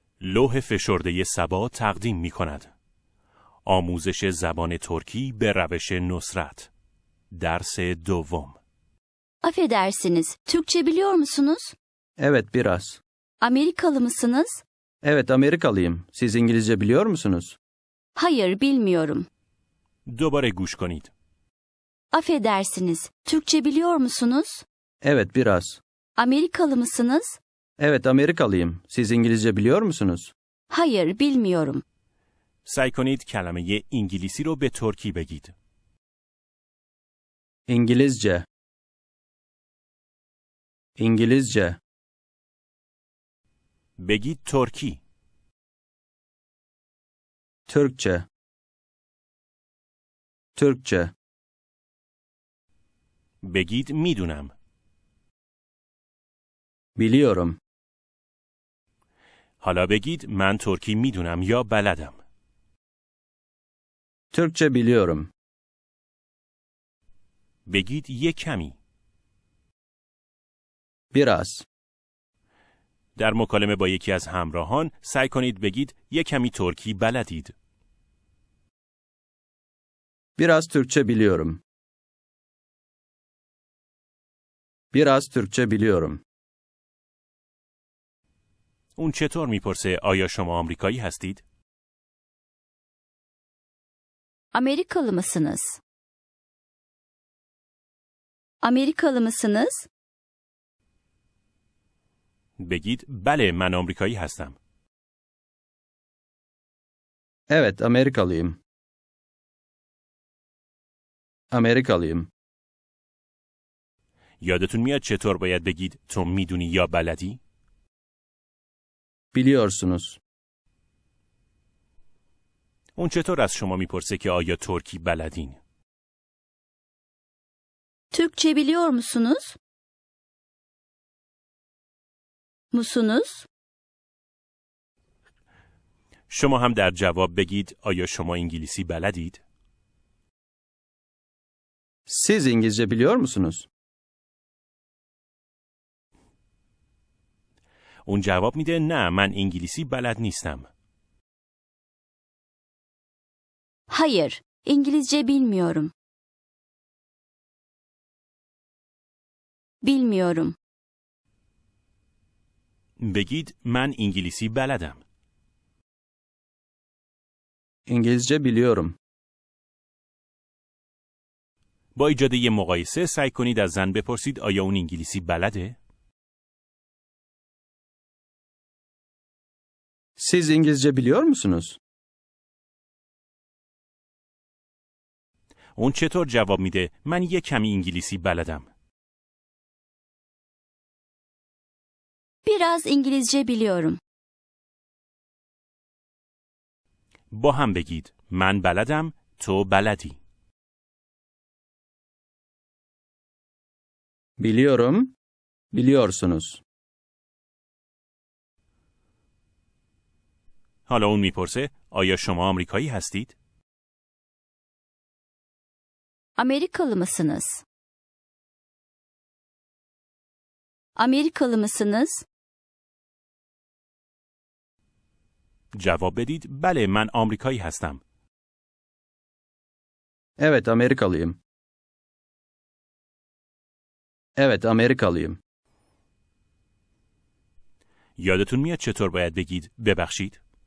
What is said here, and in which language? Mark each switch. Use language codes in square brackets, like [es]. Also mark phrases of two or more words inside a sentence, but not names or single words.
[fa] لوح فشرده صبا تقدیم می کند. آموزش زبان ترکی به روش نصرت. Ders دوم. [tr] Affedersiniz, Türkçe biliyor musunuz? Evet, biraz. Amerikalı mısınız? Evet, Amerikalıyım. Siz İngilizce biliyor musunuz? Hayır, bilmiyorum. [fa] دوباره گوش کنید. [tr] Affedersiniz, Türkçe biliyor musunuz? Evet, biraz. Amerikalı mısınız? Evet, Amerikalıyım. Siz İngilizce biliyor musunuz? Hayır, bilmiyorum. [fa] سعی کنید کلمه انگلیسی رو به ترکی بگید. [tr] İngilizce. İngilizce. [fa] بگید ترکی. [tr] Türkçe. Türkçe. [fa] بگید میدونم. [tr] Biliyorum. [fa] حالا بگید من ترکی میدونم یا بلدم. [tr] Türkçe biliyorum. [fa] بگید یک کمی. [tr] Biraz. [fa] در مکالمه با یکی از همراهان سعی کنید بگید یک کمی ترکی بلدید. [tr] Biraz Türkçe biliyorum. Biraz Türkçe biliyorum. [fa] اون چطور میپرسه آیا شما آمریکایی هستید؟ [tr] Amerikalı mısınız? Amerikalı mısınız? [fa] بگید بله من آمریکایی هستم. [tr] Evet, Amerikalıyım. Amerikalıyım. [fa] یادتون میاد چطور باید بگید تو میدونی یا بلدی؟ [tr] Biliyorsunuz. [fa] اون چطور از شما میپرسه که آیا ترکی بلدین؟ [tr] Türkçe biliyor musunuz? Musunuz? [fa] شما هم در جواب بگید آیا شما انگلیسی بلدید؟ [tr] Siz İngilizce biliyor musunuz? [fa] اون جواب میده نه من انگلیسی بلد نیستم. [tr] Hayır, İngilizce bilmiyorum. Bilmiyorum. [fa] بگید من انگلیسی بلدم. [tr] İngilizce biliyorum. [fa] با ایجاد یه مقایسه سعی کنید از زن بپرسید آیا اون انگلیسی بلده؟ [tr] Siz İngilizce biliyor musunuz? [fa] اون چطور جواب میده من یه کمی انگلیسی بلدم. [tr] Biraz İngilizce biliyorum. [fa] با هم بگید من بلدم تو بلدی. [tr] Biliyorum. Biliyorsunuz. [fa] حالا اون میپرسه آیا شما آمریکایی هستید؟ [tr] Amerikalı mısınız? Amerikalı mısınız? [fa] جواب بدید بله من آمریکایی هستم. [tr] Evet, Amerikalıyım. Evet, Amerikalıyım. [fa] یادتون میاد چطور باید بگید ببخشید؟